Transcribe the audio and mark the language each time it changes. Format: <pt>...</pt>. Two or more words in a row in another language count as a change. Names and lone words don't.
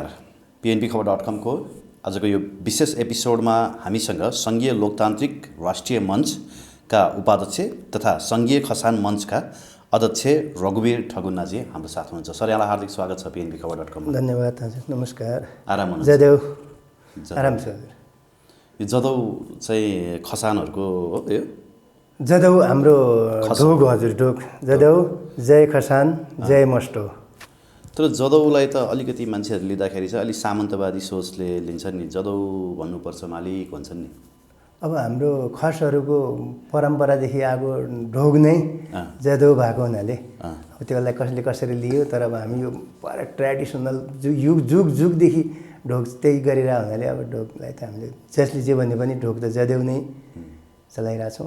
<ne>PNBखबर.com को आजको यो विशेष एपिसोडमा हामीसँग सङ्घीय लोकतान्त्रिक राष्ट्रिय मञ्चका उपाध्यक्ष तथा सङ्घीय खसान मञ्चका अध्यक्ष रघुवीर ठगुन्नाजी हाम्रो साथ हुनुहुन्छ। सर, यहाँलाई हार्दिक स्वागत छ PNBखबर.com। धन्यवाद हजुर, नमस्कार। आराम हुनुहुन्छ? जदेऊ आराम छ। यो जदौ चाहिँ खसानहरूको हो? यो जदौ हाम्रो ढोग हजुर, ढोग जदौ, जय खसान, जय मष्टो। तर जदौलाई त अलिकति मान्छेहरू लिँदाखेरि चाहिँ अलिक सामन्तवादी सोचले लिन्छन् नि, जदौ भन्नुपर्छ मालिक भन्छन् नि। अब हाम्रो खसहरूको परम्परादेखि आएको ढोग नै जदौ भएको हुनाले अब त्यसलाई कसले कसरी लियो, तर अब हामी यो पुरा ट्रेडिसनल जुगदेखि ढोग त्यही गरिरहेको हुनाले अब ढोगलाई त हामीले जसले जे भने पनि ढोग त जदेउ नै चलाइरहेछौँ।</ne>